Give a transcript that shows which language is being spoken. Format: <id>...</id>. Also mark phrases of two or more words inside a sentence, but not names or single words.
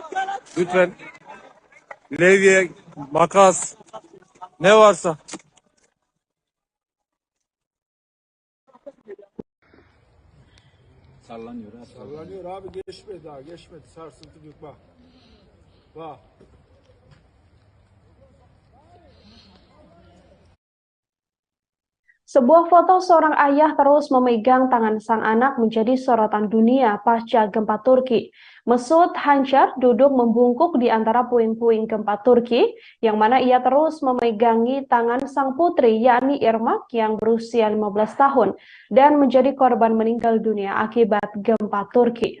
<tr>Lütfen levye, makas ne varsa. Sallanıyor abi. Sallanıyor abi, geçmedi daha, geçmedi. Sarsıntı büyük, bak. Bak.</tr> <id>Sebuah foto seorang ayah terus memegang tangan sang anak menjadi sorotan dunia pasca gempa Turki. Mesut Hancar duduk membungkuk di antara puing-puing gempa Turki, yang mana ia terus memegangi tangan sang putri, yakni Irmak yang berusia 15 tahun, dan menjadi korban meninggal dunia akibat gempa Turki.</id>